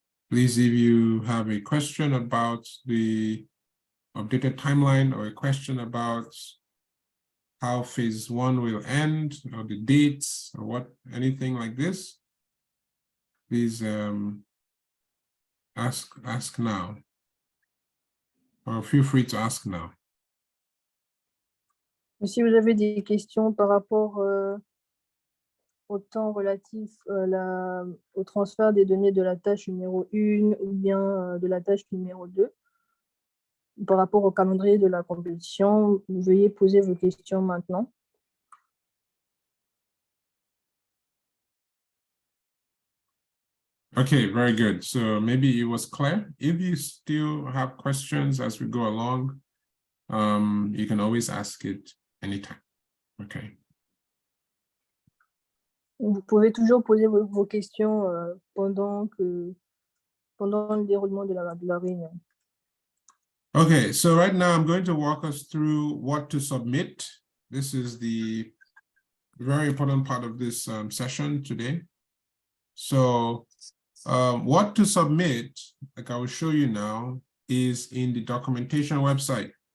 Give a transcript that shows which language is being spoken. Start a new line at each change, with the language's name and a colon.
English: Please, if you have a question about the updated timeline or a question about how phase 1 will end or the dates or what, anything like this, please ask now, or feel free to ask now.
French: Si vous avez des questions par rapport au temps relatif au transfert des données de la tâche numéro 1 ou bien de la tâche numéro 2, par rapport au calendrier de la compétition, veuillez poser vos questions maintenant.
English: Okay, very good. So maybe it was clear. If you still have questions as we go along, you can always ask it anytime. Okay.
French: Vous pouvez toujours poser vos questions pendant le déroulement de la réunion.
English: Okay, so right now I'm going to walk us through what to submit. This is the very important part of this session today. So what to submit, like I will show you now, is in the documentation website.